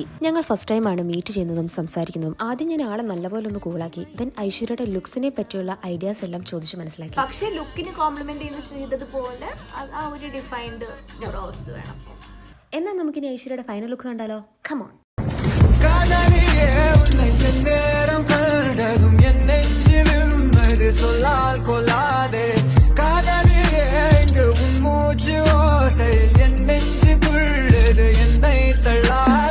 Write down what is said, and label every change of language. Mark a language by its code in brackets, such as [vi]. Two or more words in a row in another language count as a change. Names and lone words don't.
[ml] ഞങ്ങൾ [en] first time [ml] ആണ് മീറ്റ് ചെയ്യുന്നതും സംസാരിക്കുന്നതും. ആദ്യം ഞാൻ ആളെ നല്ലപോലെ ഒന്ന് കൂളാക്കി, ദെൻ ഐശ്വര്യയുടെ ലുക്സിനെ പറ്റിയുള്ള ഐഡിയാസ് എല്ലാം ചോദിച്ചു മനസ്സിലാക്കി. പക്ഷേ ലുക്കിന് കോംപ്ലിമെന്റ് ചെയ്തതുപോലെ ആ ഒരു [en] defined rose [ml] വേണം. എന്നാൽ നമുക്കിനി ഐശ്വര്യയുടെ [en] final look [ml] കണ്ടാലോ? [en] come on. [ta] சொல்லால் கொள்ளாதே காதலியே இங்கு உன் மூச்சு ஓசை என் நெஞ்சு துள்ளுது என்னை தள்ளா